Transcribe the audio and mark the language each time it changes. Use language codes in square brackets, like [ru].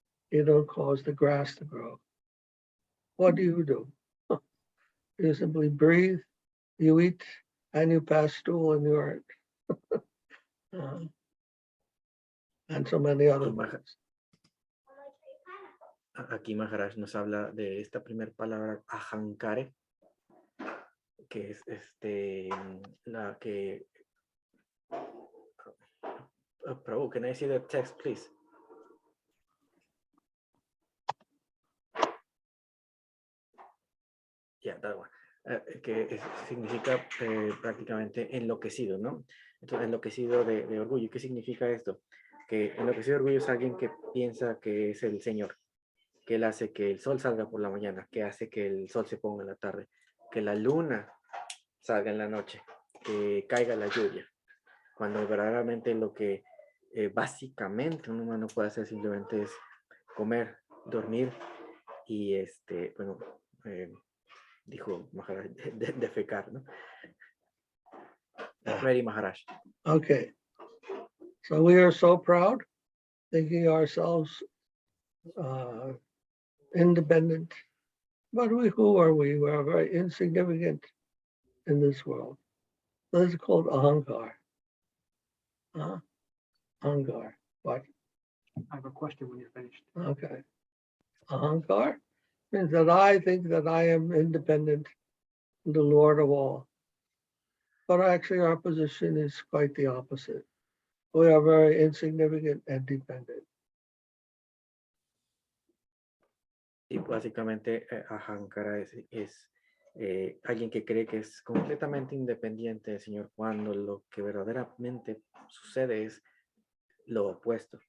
[en] You don't cause the grass to grow. What do? You simply breathe, you eat, and you pass stool and urine. And so many other things. [es] Aquí Maharaj nos habla de esta primera palabra, ahankare, que es la que... [en] Prabhu, can I see the text, please? Yeah, that one. [es] Que significa prácticamente enloquecido, ¿no? Entonces, enloquecido de orgullo. ¿Qué significa esto? Que enloquecido de orgullo es alguien que piensa que es el Señor, que él hace que el sol salga por la mañana, que hace que el sol se ponga en la tarde, que la luna salga en la noche, que caiga la lluvia, cuando verdaderamente lo que básicamente un humano puede hacer simplemente es comer, dormir y bueno, dijo Maharaj, defecar, ¿no? [en] Ready, Maharaj. Okay. So we are so proud, thinking ourselves independent, But who are we? We are very insignificant in this world. This is called ahankar. Ahankar. What? I have a question when you're finished. Okay. Ahankar means that I think that I am independent, the Lord of all. But actually our position is quite the opposite. We are very insignificant and dependent. [es] Y básicamente Ahankara es alguien que cree que es completamente independiente del Señor, cuando lo que verdaderamente sucede es lo opuesto.